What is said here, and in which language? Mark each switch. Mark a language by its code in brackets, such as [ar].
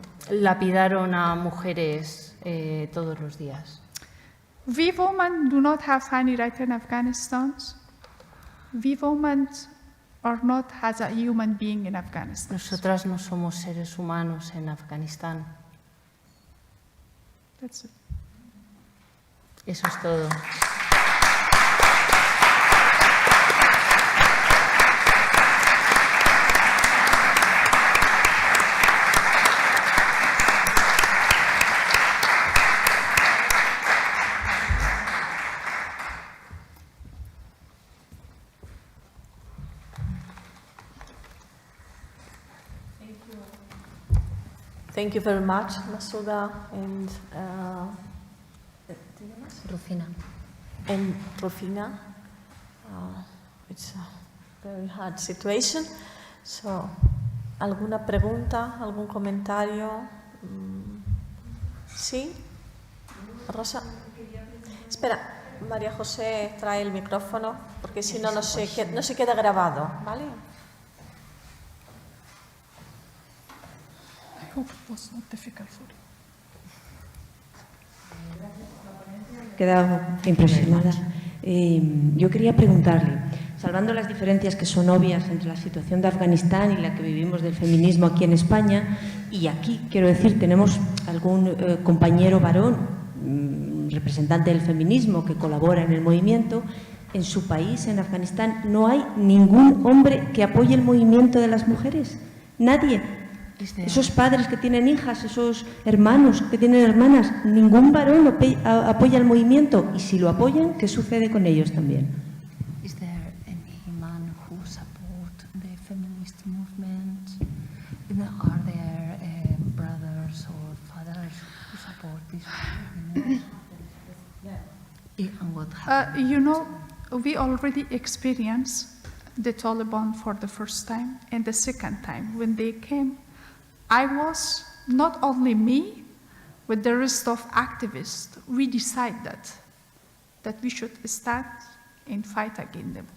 [es] Lapidaron a mujeres todos los días. [en] We women do not have any right in Afghanistan. We women are not as a human being in Afghanistan. [es] Nosotras no somos seres humanos en Afganistán. [en] That's it. [es] Eso es todo. [en] Thank you very much, Masuda and Rufina. and Rufina. It's a very hard situation. [es] So, ¿alguna pregunta, algún comentario? ¿Sí? Rosa. Espera, María José trae el micrófono porque si no, no se queda grabado, ¿vale? [en] I hope it was not difficult for you. [es] He quedado impresionada. Yo quería preguntarle, salvando las diferencias que son obvias entre la situación de Afganistán y la que vivimos del feminismo aquí en España, y aquí, quiero decir, tenemos algún compañero varón, representante del feminismo que colabora en el movimiento, en su país, en Afganistán, no hay ningún hombre que apoye el movimiento de las mujeres. Nadie. Esos padres que tienen hijas, esos hermanos que tienen hermanas, ningún varón apoya el movimiento. Y si lo apoyan, ¿qué sucede con ellos también? [en] Is there any man who support the feminist movement? Are there brothers or fathers who support this movement? And what happened? You know, we already experienced the Taliban for the first time, and the second time when they came, I was, not only me, with the rest of activists, we decided that we should stand and fight against them.